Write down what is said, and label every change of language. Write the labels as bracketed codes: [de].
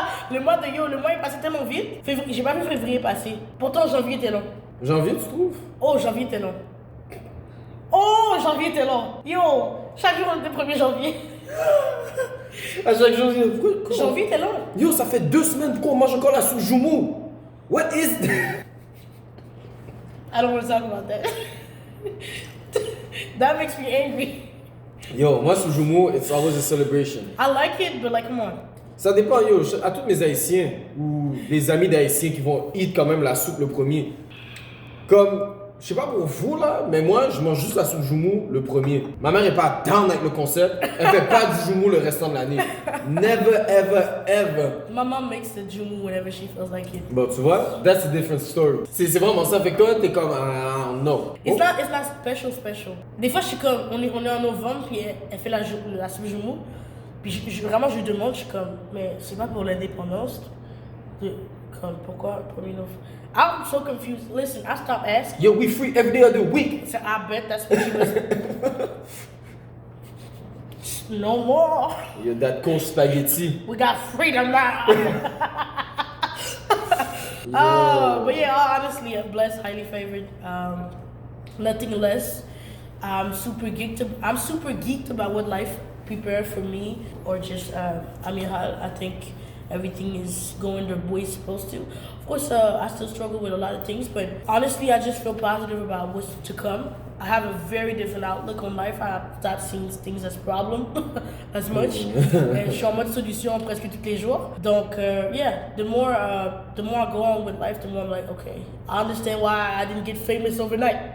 [fr] le mois est passé tellement vite. J'ai pas vu février passer. Pourtant, janvier était long. Janvier, tu trouves? Oh, janvier était long. Yo, chaque jour on était 1er janvier. À chaque jour, pourquoi? Janvier était long. Yo, ça fait 2 semaines pourquoi on mange encore la soupe Jumeau? [en] What is that? I don't want to talk about that. That makes me angry. Yo, [fr] moi, sous Jumeau, [en] it's always a celebration. I like it, but like, come on. [fr] Ça dépend, yo, à tous mes Haïtiens ou les amis d'Haïtiens qui vont eat quand même la soupe le premier. Comme, je sais pas pour vous là, mais moi je mange juste la soupe joumou le premier. Ma mère est pas down avec le concept, elle fait pas du joumou le restant de l'année. [en] Never, ever, ever. My mom makes the jumu whenever she feels like it. [fr] Bon, tu vois, [en] that's a different story. [fr] C'est vraiment ça, fait que toi, t'es comme, non. [en] It's not special. [fr] Des fois, je suis comme, on est en novembre, puis elle fait la soupe jumu. Puis vraiment, je lui demande, je suis comme, mais c'est pas pour l'indépendance. Comme, pourquoi 1er novembre? [en] I'm so confused. Listen, I stopped asking. Yo, we free every day of the week. So I bet that's what she was. No more. Yo, that cold spaghetti. We got freedom now. Oh, but yeah, honestly, blessed, highly favored. Nothing less. I'm super geeked about what life prepared for me, or just I think everything is going the way it's supposed to. Of course, I still struggle with a lot of things, but honestly, I just feel positive about what's to come. I have a very different outlook on life. I start seeing things as problem as much. [fr] Et je suis en mode solution presque tous les jours. [en] Donc, yeah, the more I go on with life, the more I'm like, okay, I understand why I didn't get famous overnight.